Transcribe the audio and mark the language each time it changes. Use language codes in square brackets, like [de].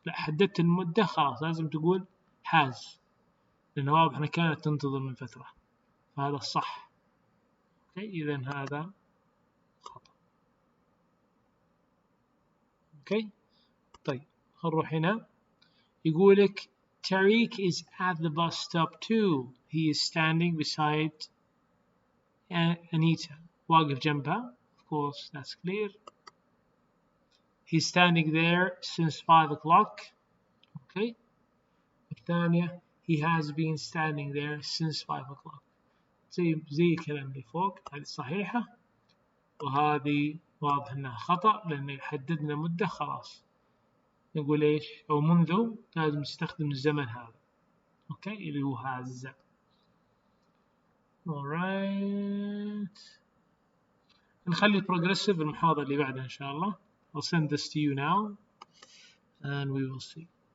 [ar] لا حددت المدة خلاص لازم تقول has. لأن واضح أنها كانت تنتظر من فترة. فهذا الصح. Okay, إذا هذا خطأ. Okay. طيب نروح هنا يقولك [en] Tariq is at the bus stop too. He is standing beside Anita. [ar] واقف جنبها. [en] Of course, that's clear. He's standing there since 5 o'clock. Okay. [ar] الثانية [en] he has been standing there since 5 o'clock. [ar] زي الكلام اللي فوق. هذه صحيحة وهذه واضح انها خطأ لأن حددنا مدة خلاص. نقول ايش؟ أو منذ لازم نستخدم الزمن هذا. اوكي اللي هو has. alright. نخلي progressive المحاضرة اللي بعدها إن شاء الله. [en] I'll send this to you now and we will see.